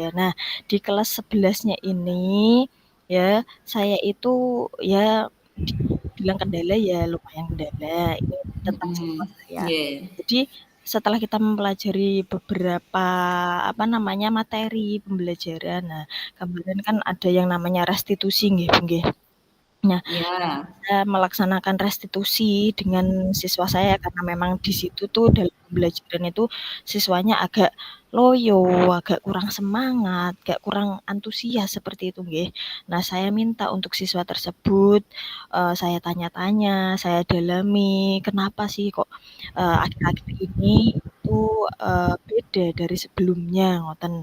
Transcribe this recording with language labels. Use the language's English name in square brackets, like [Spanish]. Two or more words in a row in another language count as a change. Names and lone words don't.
[Indonesian] Nah, di kelas 11-nya ini ya saya itu ya dibilang kendala ya lumayan kendala. Ini tentang siswa Mhm. saya. Iya. Jadi setelah kita mempelajari beberapa apa namanya materi pembelajaran, nah kemarin kan ada yang namanya restitusi nggih, Bu, nggih. Nah, Ya. saya melaksanakan restitusi dengan siswa saya karena memang di situ tuh dalam pembelajaran itu siswanya agak loyo, agak kurang semangat, agak kurang antusias seperti itu nggih. Nah, saya minta untuk siswa tersebut, saya tanya-tanya, saya dalami, kenapa sih kok, akhir-akhir ini itu, beda dari sebelumnya ngoten.